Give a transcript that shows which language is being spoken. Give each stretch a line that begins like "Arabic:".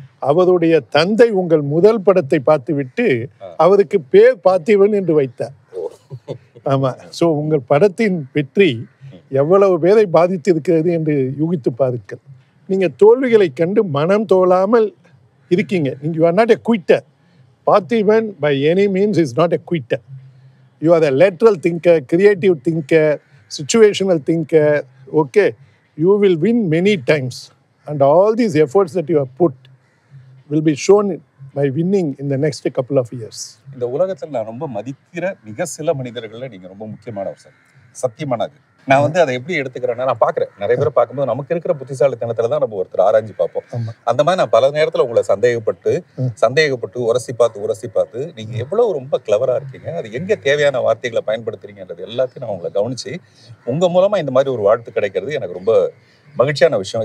Tamil: அவருடைய தந்தை உங்கள் முதல் படத்தை பார்த்துவிட்டு அவருக்கு பேர் பார்த்திபன் என்று வைத்தார். ஆமா. ஸோ உங்கள் படத்தின் வெற்றி எவ்வளவு பேரை பாதித்திருக்கிறது என்று யூகித்து பாருங்கள். நீங்கள் தோல்விகளை கண்டு மனம் தோலாமல் இருக்கீங்க. நீங்கள்
English: You are not a quitter. Parthiban by any means is not a quitter. You are a lateral thinker, creative thinker, situational thinker. Okay, you will win many times, and all these efforts that you have put will be shown by winning in the next couple of years.
Tamil: இந்த உலகத்தில் நான் ரொம்ப மதிக்கிற மிக சில மனிதர்களில் நீங்கள் ரொம்ப முக்கியமானவர் சார். சத்தியமானது. நான் வந்து அதை எப்படி எடுத்துக்கிறேன்னா, நான் பார்க்குறேன் நிறைய பேரை பார்க்கும்போது நமக்கு இருக்கிற புத்திசாலித்தனத்துல தான் நம்ம ஒருத்தர் ஆராய்ச்சி பார்ப்போம். அந்த மாதிரி நான் பல நேரத்தில் உங்களை சந்தேகப்பட்டு உரசி பார்த்து நீங்க எவ்வளவு ரொம்ப கிளவரா இருக்கீங்க, அது எங்க தேவையான வார்த்தைகளை பயன்படுத்துறீங்கன்றது எல்லாத்தையும் நான் உங்களை கவனிச்சு உங்க மூலமா இந்த மாதிரி ஒரு வாழ்த்து கிடைக்கிறது எனக்கு ரொம்ப மகிழ்ச்சியான விஷயம்.